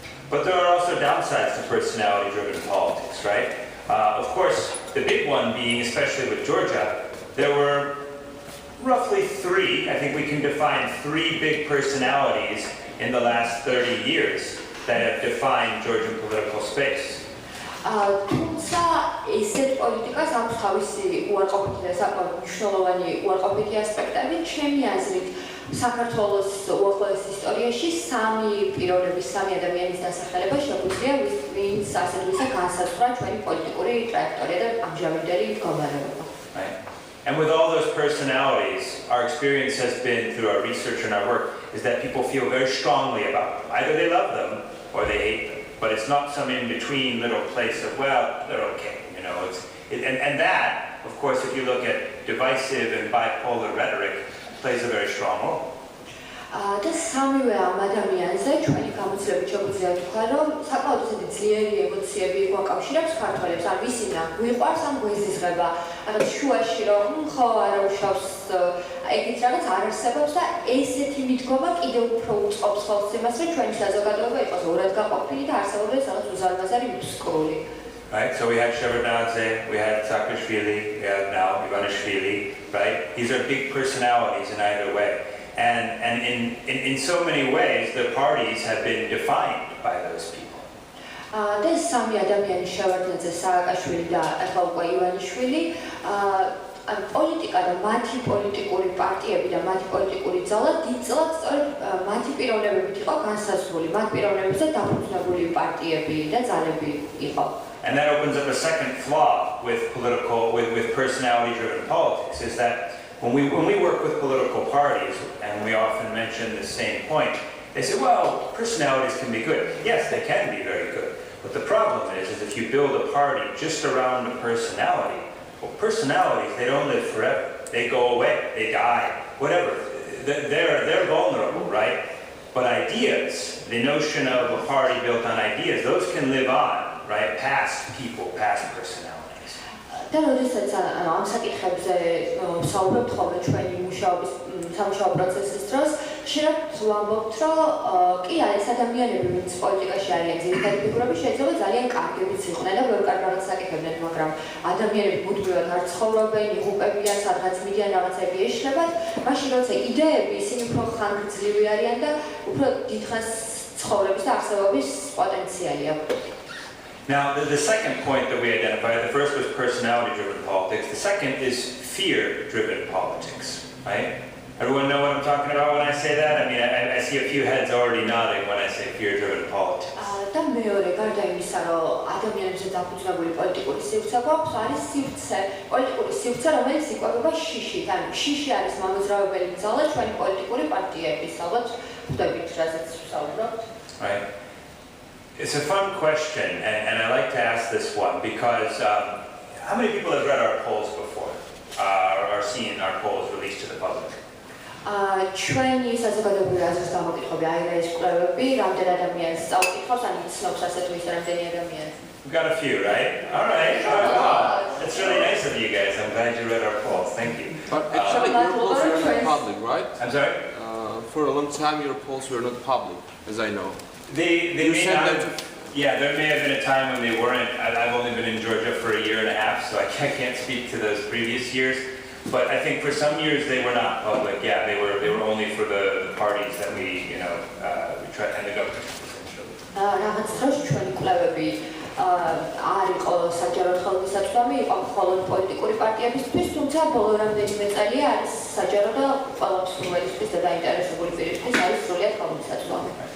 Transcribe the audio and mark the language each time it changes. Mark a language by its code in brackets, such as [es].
[en] But there are also downsides to personality-driven politics, right? Of course, the big one being, especially with Georgia, there were roughly three, I think we can define three big personalities in the last 30 years that have defined Georgian political space. [ka] თუმცა ესეთ პოლიტიკას აქვს თავისი უარყოფითი და საკმაოდ მნიშვნელოვანი უარყოფითი ასპექტები. ჩემი აზრით, საქართველოს უახლოეს ისტორიაში სამი პიროვნების, სამი ადამიანის დასახელება შეგვიძლია ვინც ასე თუ ისე განსაზღვრა ჩვენი პოლიტიკური ტრაექტორია და ამჟამინდელი მდგომარეობა. [en] And with all those personalities, our experience has been through our research and our work is that people feel very strongly about them. Either they love them or they hate them. But it's not some in-between little place of, well, they're okay, and that, of course, if you look at divisive and bipolar rhetoric, plays a very strong role. [ka] და სამივე ამ ადამიანზე ჩვენი გამოცდილებით შეგვიძლია ვთქვა, რომ საკმაოდ ისეთი ძლიერი ემოციები გვაკავშირებს ქართველებს, ან ვისინა გვიყვარს, ან გვეზიზღება, რაღაც შუაში რომ ხო არა უშავს ეგეთ რაღაც არ არსებობს და ესეთი მიდგომა კიდევ უფრო უწყობს ხოლმე იმას, რომ ჩვენი საზოგადოება იყოს ორად გაყოფილი და არსებობდეს რაღაც უზარმაზარი მუსკული. [en] Right, so we had Chavchavadze, we had Chavchavadze, we have now Ivanishvili, right? These are big personalities in either way. And in so many ways, the parties have been defined by those people. [ka] და სამი ადამიანი შევარდნაძე, სააკაშვილი და ახლა უკვე ივანიშვილი, პოლიტიკა და მათი პოლიტიკური პარტიები და მათი პოლიტიკური ძალა დიდწილად სწორედ მათი პიროვნებებით იყო განსაზღვრული, მათ პიროვნებებზე დაფუძნებული პარტიები და ძალები იყო. [en] And that opens up a second flaw with personality-driven politics, is that when we work with political parties, and we often mention the same point, they say, well, personalities can be good. Yes, they can be very good. But the problem is if you build a party just around a personality, well, personalities, they don't live forever. They go away, they die, whatever. They're vulnerable, right? But ideas, the notion of a party built on ideas, those can live on, right? Past people, past personalities. [ka] და როდესაც ამ საკითხებზე ვსაუბრობთ ხოლმე ჩვენი მუშაობის სამუშაო პროცესის დროს, ხშირად ვამბობთ, რომ კი არის ადამიანები, ვინც პოლიტიკაში არიან ძირითადი ფიგურები, შეიძლება ძალიან კარგებიც იყვნენ და ბევრ კარგ რაღაცას აკეთებდნენ, მაგრამ ადამიანები მუდმივად არ ცხოვრობენ, იღუპებიან, სადღაც მიდიან, რაღაცები ეშლებათ, მაშინ როცა იდეები, ისინი უფრო ხანგრძლივი არიან და უფრო დიდხანს ცხოვრების და არსებობის პოტენციალი აქვთ. [en] Now, the second point that we identified, the first was personality-driven politics. The second is fear-driven politics, right? Everyone know what I'm talking about when I say that? I mean, I see a few heads already nodding when I say fear-driven politics. [ka] და მეორე გარდა იმისა, რომ ადამიანებზე დაფუძნებული პოლიტიკური სივრცე გვაქვს, არის სივრცე, პოლიტიკური სივრცე, რომელიც იკვებება შიშით. ანუ შიში არის მამოძრავებელი ძალა ჩვენი პოლიტიკური პარტიების, ალბათ ხვდებით, რაზეც ვსაუბრობთ. [en] Right. It's a fun question, and I like to ask this one because how many people have read our polls before, or seen our polls released to the public? [ka] ჩვენი საზოგადოებრივი აზრის გამოკითხები IRI-ის კვლევები, რამდენ ადამიანს წავკითხავს, ან იცნობს ასე თუ ისე რამდენი ადამიანს? [en] We've got a few, right? All right. Wow. It's really nice of you guys. I'm glad you read our polls. Thank you. But actually, your polls were not public, right? I'm sorry? For a long time, your polls were not public, as I know. They may not have, yeah, there may have been a time when they weren't. I've only been in Georgia for a year and a half, so I can't speak to those previous years. But I think for some years they were not public. Yeah, they were only for the parties that we try and the government essentially. [ka] რაღაც დროს ჩვენი კვლევები არ იყო საჯარო ხელმისაწვდომი, იყო მხოლოდ პოლიტიკური პარტიებისთვის, თუმცა ბოლო რამდენიმე წელია არის საჯარო და ყველა მსურველისთვის და დაინტერესებული პირისთვის არის სრულად ხელმისაწვდომი.